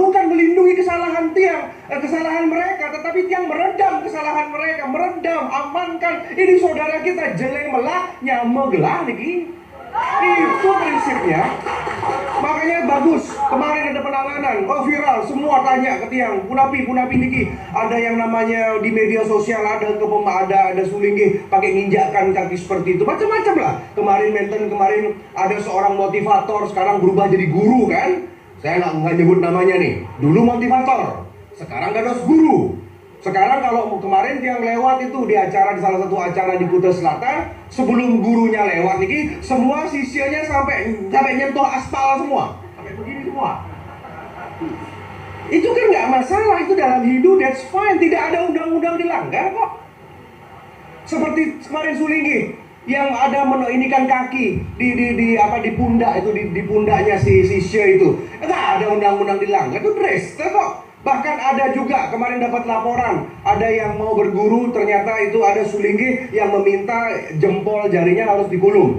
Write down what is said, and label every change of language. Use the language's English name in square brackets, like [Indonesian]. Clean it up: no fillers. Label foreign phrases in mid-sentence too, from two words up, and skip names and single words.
[Indonesian] Bukan melindungi kesalahan tiang, kesalahan mereka, tetapi tiang meredam kesalahan mereka, meredam, amankan. Ini saudara kita [Balinese] jeleng melah, nyame gelah nih. [Indonesian] Itu prinsipnya. Makanya bagus. Kemarin ada penanganan, viral, semua tanya ke tiang, [Balinese] punapi niki. [Indonesian] Ada yang namanya di media sosial ada Sulinggi pakai nginjakkan kaki seperti itu, macam-macam lah. Kemarin ada seorang motivator sekarang berubah jadi guru kan? Saya nggak nyebut namanya nih. Dulu motivator, sekarang gados guru. Sekarang kalau kemarin yang lewat itu di salah satu acara di Kuta Selatan, sebelum gurunya lewat nih, semua sisanya sampai nyentuh aspal semua, sampai begini semua. Itu kan nggak masalah, itu dalam Hindu [English] that's fine, [Indonesian] tidak ada undang-undang dilanggar kok. Seperti kemarin Sulinggi yang ada menoinikan kaki di pundak itu, di pundaknya si Sisya itu, nggak ada undang-undang dilanggar, itu dreste kok. Bahkan ada juga kemarin dapat laporan, ada yang mau berguru, ternyata itu ada Sulinggi yang meminta jempol jarinya harus dikulum.